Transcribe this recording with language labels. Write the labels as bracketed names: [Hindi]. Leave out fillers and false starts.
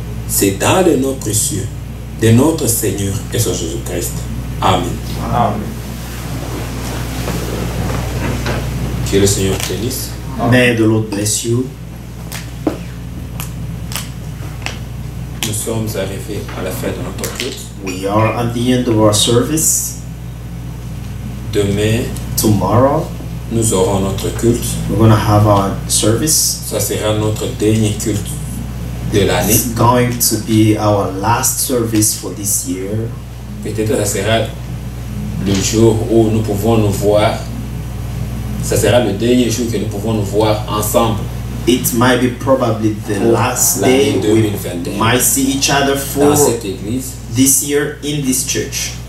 [French] C'est dans le nom précieux de notre Seigneur et son Jésus-Christ. Amen. Amen. Que le Seigneur te bénisse. [English] May the Lord bless you. [French] Nous sommes arrivés à la fin de notre culte. [English] We are at the end of our service. [French] Demain, [English] Tomorrow, [French] nous aurons notre culte. [English] we're going to have our service. [French] Ça sera notre dernier culte de l'année. [English] It's going to be our last service for this year. [French] Peut-être que ça sera le jour où nous pouvons nous voir. Ça sera le dernier jour que nous pouvons nous voir ensemble. [English] It might be probably the [French] Pour [English] last [French] l'année [English] day we [French] 2021. [English] might see each other [French] Dans cette église, [English] this year in this church.